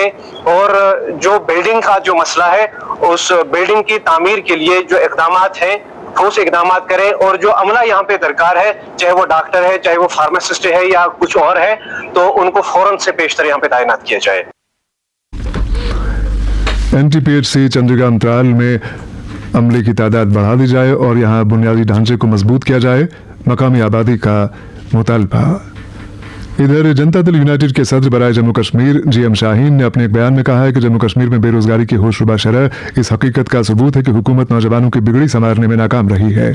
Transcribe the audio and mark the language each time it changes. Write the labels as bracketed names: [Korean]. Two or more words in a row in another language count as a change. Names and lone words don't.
[Urdu] اور جو بلڈنگ کا جو مسئلہ ہے اس بلڈنگ کی تعمیر کے لیے جو اقدامات ہیں ٹھوس اقدامات کریں، اور جو عملہ یہاں پہ درکار ہے، چاہے وہ ڈاکٹر ہے، چاہے وہ فارماسسٹ ہے یا کچھ اور ہے، تو ان کو فوراً سے پیشتر یہاں پہ تعینات کیا جائے. این ٹی پی ایچ سی چندری گام ترال میں عملے کی تعداد بڑھا دی جائے اور یہاں بنیادی ڈھانچے کو مضبوط کیا جائے، مقامی آبادی کا مطالبہ. ادھر جنتا دل یونائٹڈ کے صدر برائے جموں کشمیر جی ایم شاہین نے اپنے ایک بیان میں کہا ہے کہ جموں کشمیر میں بے روزگاری کی ہوش ربا شرح اس حقیقت کا ثبوت ہے کہ حکومت نوجوانوں کی بگڑی سنوارنے میں ناکام رہی ہے.